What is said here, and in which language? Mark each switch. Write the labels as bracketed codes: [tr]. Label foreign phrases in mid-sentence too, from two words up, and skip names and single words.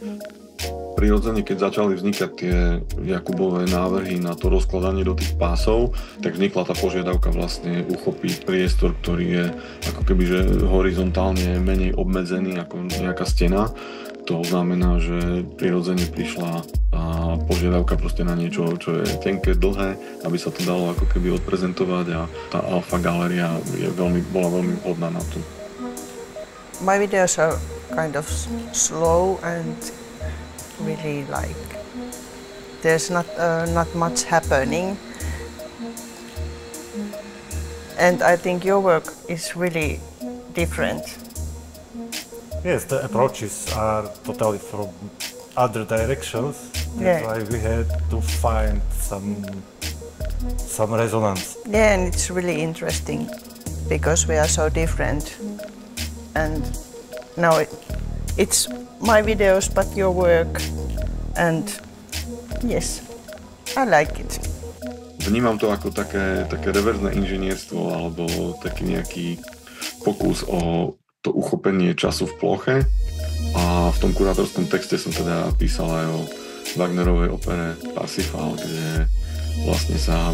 [sk] Prirodzene, keď začali vznikať tie Jakubové návrhy na to rozkladanie do tých pásov, tak vznikla tá požiadavka vlastne uchopiť priestor, ktorý je ako keby že horizontálne menej obmedzený ako nejaká stena. To znamená, že prirodzene prišla požiadavka proste na niečo, čo je tenké, dlhé, aby sa to dalo ako keby odprezentovať a tá alfa galéria bola veľmi vhodná na to. [en] My videos are kind of slow and really like there's not much happening, and I think your work is really different. Yes, the approaches are totally from other directions. That's why we had to find some resonance. Yeah, and it's really interesting because we are so different. And now it's my videos, but your work, and yes, I like it. [sk] Vnímam to ako také reverzné inžinierstvo alebo taký nejaký pokus o to uchopenie času v ploche a v tom kurátorskom texte som teda písal aj o Wagnerovej opere Parsifal, kde vlastne sa